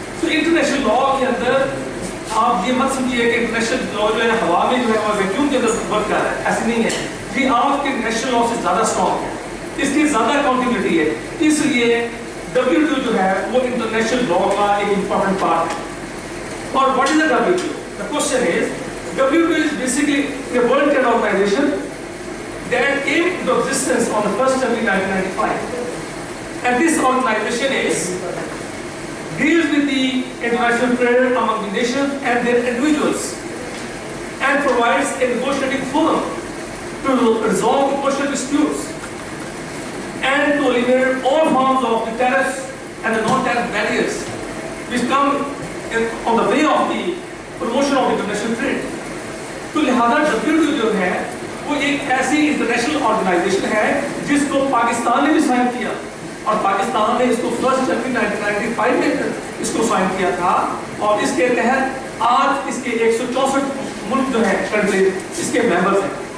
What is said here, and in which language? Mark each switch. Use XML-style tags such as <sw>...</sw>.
<ur>تو international law کے اندر آپ یہ مت سمجھیے کہ انٹرنیشنل لا جو ہے ہوا میں جو ہے وہ ویکیوم کے اندر ورک کر رہا ہے, ایسے نہیں ہے. یہ آپ کے نیشنل لا سے زیادہ اسٹرانگ ہے, اس کی زیادہ اکاؤنٹیبلٹی ہے. اس لیے WTO جو ہے وہ انٹرنیشنل لا کا ایک امپورٹنٹ پارٹ ہے. اور</ur> <en>What is the WTO? The question is, WTO is basically a World Trade Organization that came into existence on the 1st January 1995. And this organization deals with the international trade among the nations and their individuals and provides a negotiating forum to resolve the commercial disputes and to eliminate all forms of the tariffs and the non-tariff barriers which come on the way of the promotion of international trade.</en> <ur>تو لہذا WTO جو ہے وہ ایک ایسی international organization ہے جس کو پاکستان نے بھی سائن کیا, اور پاکستان نے اس کو 1 جنوری 1995 میں اس کو سائن کیا تھا. اور اس کے تحت آج اس کے 164 ملک جو ہیں کنٹری اس کے ممبرز ہیں.</ur>